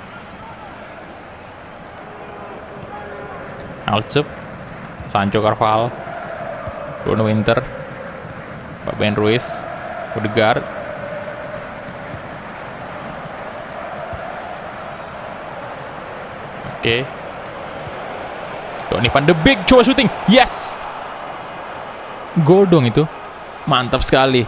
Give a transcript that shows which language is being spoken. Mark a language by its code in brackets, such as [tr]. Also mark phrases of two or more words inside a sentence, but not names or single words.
[id] Alcep, Sancho Carvajal, Bruno Winter, Fabian Ruiz, Odegaard. Oke. Donny van de Beek coba shooting. Yes. Gol dong itu. Mantap sekali.